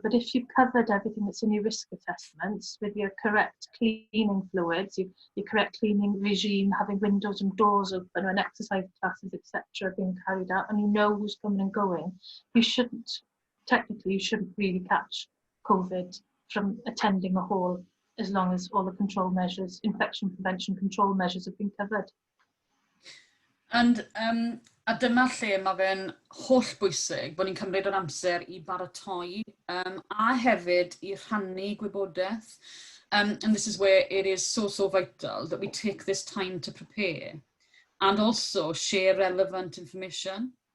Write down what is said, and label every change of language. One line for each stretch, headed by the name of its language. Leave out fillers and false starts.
English: But if you've covered everything that's in your risk assessments with your correct cleaning fluids, your correct cleaning regime, having windows and doors open when exercise classes, etc., being carried out, and you know who's coming and going, you shouldn't really catch COVID from attending a hall as long as all the control measures, infection prevention control measures have been covered.
Welsh: And a dyma lle mae fe'n holl bwysig bod ni'n cymryd yr amser I baratoi a hefyd I rhannu gwybodaeth.
English: And this is where it is so vital that we take this time to prepare and also share relevant information.